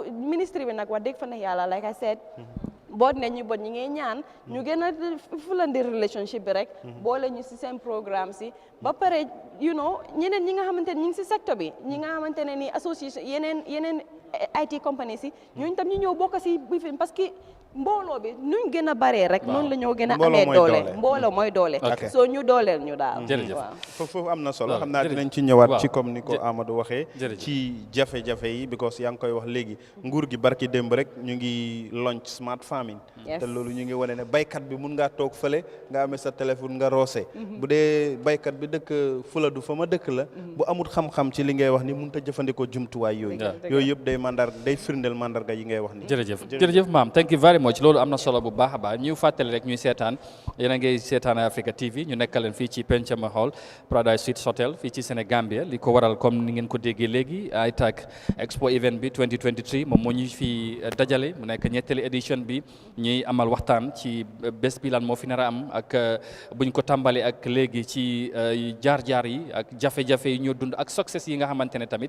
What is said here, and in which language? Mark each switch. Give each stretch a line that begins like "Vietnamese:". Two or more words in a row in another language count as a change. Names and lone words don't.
Wolof: ministre bi nag wax dëgg fa ne yàlla
English: like I said
Wolof: boot ne ñu bot ñi ngay ñaan ñu gën a fulandi relationship bi rek boole ñu si seen programme si ba pare
English: you know
Wolof: ñeneen ñi nga xamante ne ñi ngi si secteur bi ñi nga xamante ne ni association yeneen
English: IT companies
Wolof: yi ñooñu tam ñu ñëw bokk si bi fi
French: parce que
Wolof: mbooloo bi nuñ gën a baree rek noonu la ñoo gën a amee doole mbooloo mooy doole soo ñu dooleel ñu daal jërëjëf foofu am na solo xam naa dinañ ci ñëwaat ci comme ni ko Amadou waxee ci jafe-jafe yi because yaa ngi koy wax léegi nguur gi barki démb rek ñu ngi launch
English: smart farming
Wolof: te loolu ñu ngi wane ne baykat bi mun ngaa toog fële nga amee sa téléphone nga roose bu dee baykat bi dëkk Fuladu fa ma dëkk la bu amul xam-xam ci li ngay wax ni mun ta jëfandikoo jumtuwaay yooyu yëpp day firndeel mandarga yi ngay wax ni jërëjëf maam
English: thank you very much
Wolof: loolu am na solo bu baax a baax ñu fàttali rek ñuy seetaan yéen a ngi seetaan Eyeafrica TV ñu nekkal leen fii ci Pencema Hall Paradise Suites Hotel fii ci Sénégambia li ko waral comme ni ngeen ko déggee léegi Itag Expo event bi 2023 moom moo ñu fi dajale mu nekk ñetteeli édition bi ñuy amal waxtaan ci bés bi lan moo fi nar a am ak buñ ko tàmbali ak léegi ci jaar-jaar yi ak jafe-jafe yi ñoo dund ak success yi nga xamante ne tamit